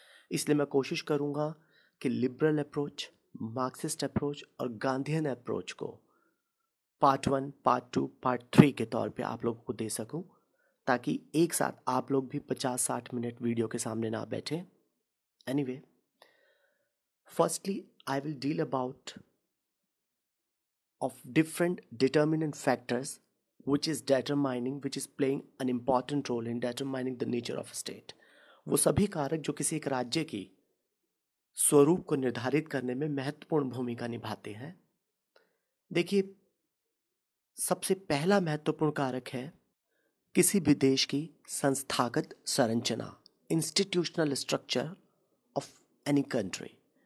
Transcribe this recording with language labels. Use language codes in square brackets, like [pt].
[hi] इसलिए मैं कोशिश करूँगा कि लिबरल अप्रोच, मार्क्सिस्ट अप्रोच और गांधीयन अप्रोच को पार्ट 1, पार्ट 2, पार्ट 3 के तौर पे आप लोगों को दे सकूं, ताकि एक साथ आप लोग भी 50-60 मिनट वीडियो के सामने ना बैठें। [en] Anyway, firstly I will deal about of different determinant factors which is playing an important role in determining the nature of a state. [hi] वो सभी कारक जो किसी एक राज्य की स्वरूप को निर्धारित करने में महत्वपूर्ण भूमिका निभाते हैं। देखिए, सबसे पहला महत्वपूर्ण कारक है किसी भी देश की संस्थागत संरचना, institutional structure of any country.